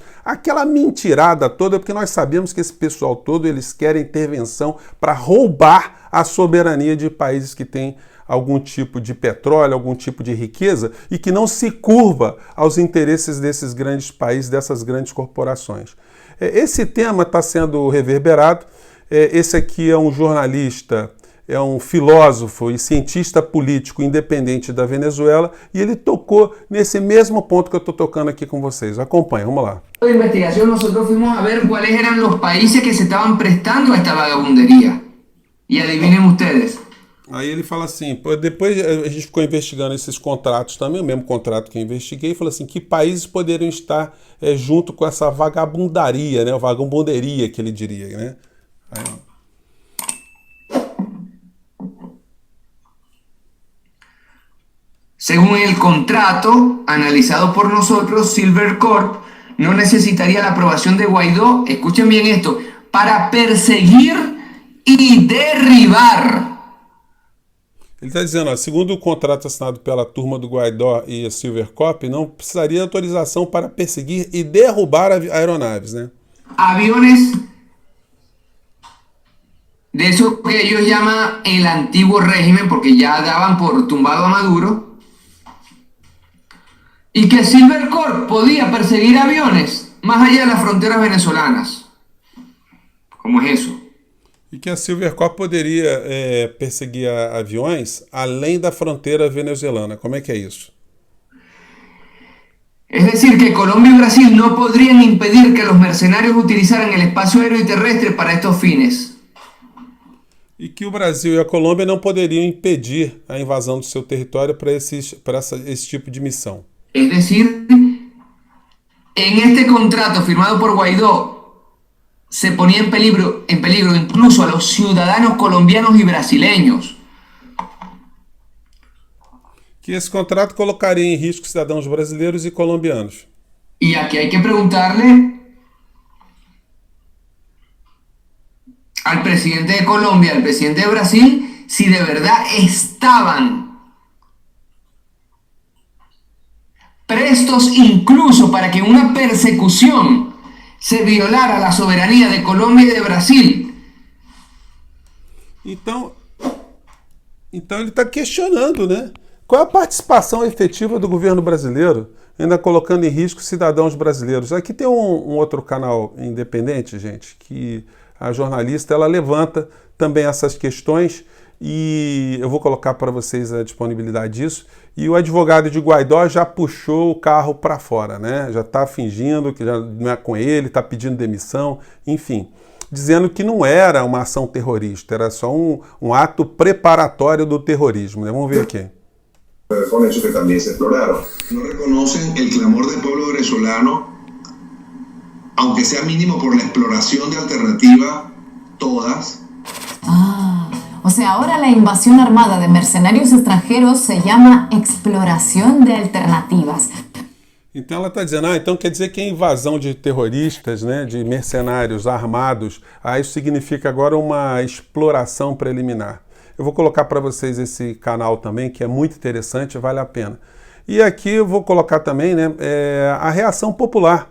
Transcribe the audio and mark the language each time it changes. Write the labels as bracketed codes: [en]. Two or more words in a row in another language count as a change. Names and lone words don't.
[pt] Aquela mentirada toda, porque nós sabemos que esse pessoal todo, eles querem intervenção para roubar a soberania de países que têm algum tipo de petróleo, algum tipo de riqueza e que não se curva aos interesses desses grandes países, dessas grandes corporações. Esse tema está sendo reverberado. Esse aqui é um jornalista, é um filósofo e cientista político independente da Venezuela e ele tocou nesse mesmo ponto que eu estou tocando aqui com vocês. Acompanha, vamos lá. [es] De investigación nosotros fuimos a ver cuáles eran los países que se estaban prestando a esta vagabundería. Y adivinen ustedes. [pt] Aí ele fala assim, depois a gente ficou investigando esses contratos também, o mesmo contrato que eu investiguei, e falou assim, que países poderiam estar junto com essa vagabundaria, né, vagabunderia que ele diria, né? Aí, [es] Según el contrato analizado por nosotros, Silver Corp no necesitaría la aprobación de Guaidó, escuchen bien esto, para perseguir y derribar. [pt] ele está dizendo, ó, segundo o contrato assinado pela turma do Guaidó e a Silvercorp, não precisaria de autorização para perseguir e derrubar aeronaves, né? [es] Aviones de eso que ellos llaman el antiguo régimen, porque ya daban por tumbado a Maduro, y que Silver Corp podía perseguir aviones más allá de las fronteras venezolanas. ¿Cómo es eso? [pt] E que a Silvercorp poderia perseguir aviões além da fronteira venezuelana. Como é que é isso? [es] Es decir, que Colombia y Brasil no podrían impedir que los mercenarios utilizaran el espacio aéreo y terrestre para estos fines. [pt] E que o Brasil e a Colômbia não poderiam impedir a invasão do seu território para esse tipo de missão. [es] Es decir, en este contrato firmado por Guaidó se ponía en peligro incluso a los ciudadanos colombianos y brasileños. [pt] Que esse contrato colocaria em risco cidadãos brasileiros e colombianos. [es] Y aquí hay que preguntarle al presidente de Colombia, al presidente de Brasil, si de verdad estaban prestos incluso para que en una persecución se violara la soberanía de Colombia y de Brasil. [pt] Então ele está questionando, né? Qual é a participação efetiva do governo brasileiro, ainda colocando em risco cidadãos brasileiros? Aqui tem um outro canal independente, gente, que a jornalista ela levanta também essas questões e eu vou colocar para vocês a disponibilidade disso. E o advogado de Guaidó já puxou o carro para fora, né? Já está fingindo que já não é com ele, está pedindo demissão, enfim, dizendo que não era uma ação terrorista, era só um ato preparatório do terrorismo, né? Vamos ver aqui. [es] Con hechos que también se exploraron. No reconocen el clamor del pueblo venezolano, aunque sea mínimo por la exploración de alternativas, todas. O sea, ahora la invasión armada de mercenarios extranjeros se llama exploración de alternativas. [pt] Então ela está dizendo, então quer dizer que a invasão de terroristas, né, de mercenários armados, isso significa agora uma exploração preliminar. Eu vou colocar para vocês esse canal também, que é muito interessante, vale a pena. E aqui eu vou colocar também, né, a reação popular.